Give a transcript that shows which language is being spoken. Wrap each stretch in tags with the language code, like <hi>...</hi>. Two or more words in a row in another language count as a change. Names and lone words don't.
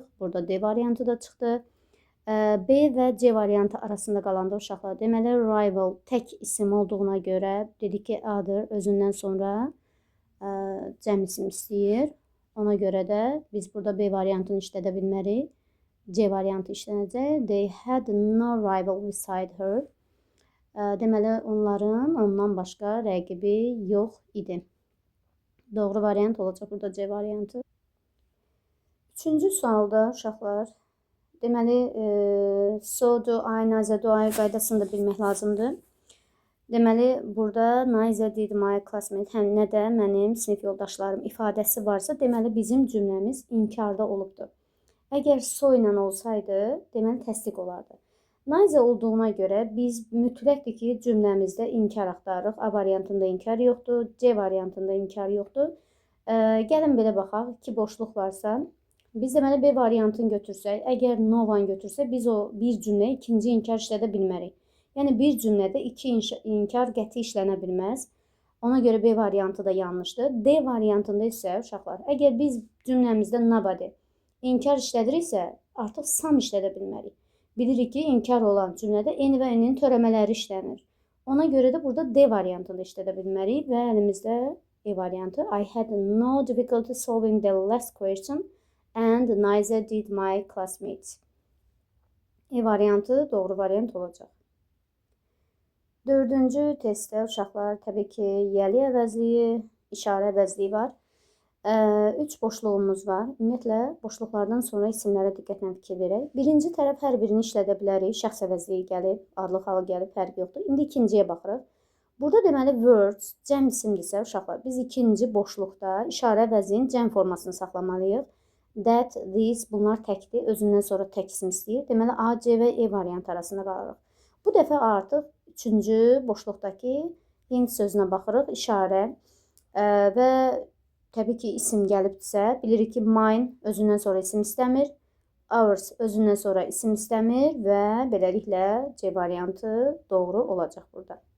<az>Burada D variantı da çıxdı. B və C variantı arasında qalanda uşaqlar, deməli, rival tək isim olduğuna görə dedik ki, other özündən sonra cəm isim istəyir. Ona görə də biz burada B variantını işlədə bilmərik. C variantı işlənəcək.</az> <en>They had no rival beside her.</en> <az>Deməli, onların ondan başqa rəqibi yox idi. Doğru variant olacaq burada C variantı. Üçüncü sualda uşaqlar, deməli,</az> <en>so, do, I, neither, do, I</en> <az>qaydasını da bilmək lazımdır. Deməli, burada</az> <en>neither did my classmate,</en> <az>həm nə də mənim sinif yoldaşlarım ifadəsi varsa, deməli, bizim cümləmiz inkarda olubdur. Əgər so ilə olsaydı, deməli, təsdiq olardı. Neither olduğuna görə biz mütləqdir ki, cümləmizdə inkar axtarırıq. A variantında inkar yoxdur, C variantında inkar yoxdur. Gəlin belə baxaq, iki boşluq varsa, biz deməli B variantını götürsək, əgər</az> <en>no one</en> <az>götürsək, biz o bir cümlə ikinci inkar işlədə bilmərik. Yəni, bir cümlədə iki inkar qəti işlənə bilməz. Ona görə B variantı da yanlışdır. D variantında isə, uşaqlar, əgər biz cümləmizdə nobody inkar işlədiriksə, artıq some işlədə bilmərik. Bilirik ki, inkar olan cümlədə N və N-in törəmələri işlənir. Ona görə də burada D variantını işlədə bilmərik və əlimizdə E variantı.</az> <en>I had no difficulty solving the last question and neither did my classmates.</en> <az>E variantı doğru variant olacaq. Dördüncü testdə uşaqlar, təbii ki, yəli əvəzliyi, işarə əvəzliyi var. Üç boşluğumuz var. Ümumiyyətlə, boşluqlardan sonra isimlərə diqqətlə fikir verək. Birinci tərəf hər birini işlədə bilərik. Şəxs əvəzliyi gəlib, adlıq halı gəlib, fərq yoxdur. İndi ikinciyə baxırıq. Burada deməli words, cəm isimdirsə, uşaqlar, biz ikinci boşluqda işarə əvəzliyinin cəm formasını saxlamalıyıq.</az> <en>That, this,</en> <az>bunlar təkdir. Özündən sonra tək isim istəyir. Deməli, A, C və E variantı arasında qalırıq. Bu dəfə artıq üçüncü boşluqdakı hint sözünə baxırıq. İşarə və təbii ki, isim gəlibdirsə, bilirik ki, mine özündən sonra isim istəmir, ours özündən sonra isim istəmir və beləliklə C variantı doğru olacaq burada.</az>